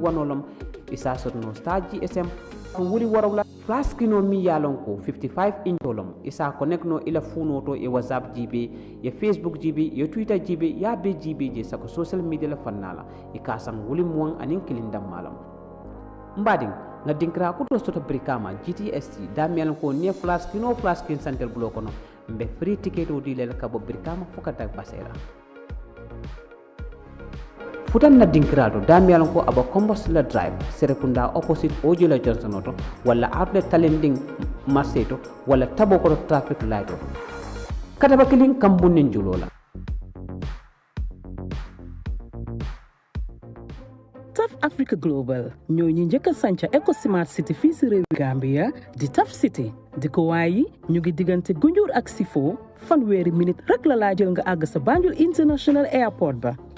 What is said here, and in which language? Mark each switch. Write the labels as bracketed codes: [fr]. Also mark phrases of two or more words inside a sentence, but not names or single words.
[man] wanolom isa sotno staji SM ko wuri warawla plus kino mi yalon ko 55 inch olom isa connect no ila funoto e WhatsApp jibe e Facebook jibe e Twitter jibe ya be jibe je sako [en] social media [man] la fannala e kasam wuli mo anin kilindam malam mbading na dinkra ko to soto brikama GTST damial ko ne flash kino flash kin santel block no mbe [en] free ticket [man] o dilel ka bo brikama fokata basera futan na dinkra do damial ko aba combos la drive serepunda opposite Ojula Johnson auto wala outlet talending maseto wala tabo ko [en] traffic light [man] kada bakilin kambunin julola [wo] Tough Africa Global ñoo ñi njëkk a sanca Eco Smart City fii si réew Gambia di Tough City di ko waayi ñu ngi diggante Gunjur ak Sifo fanweeri minute rek la laa jël nga àgg sa Banjul International Airport ba ca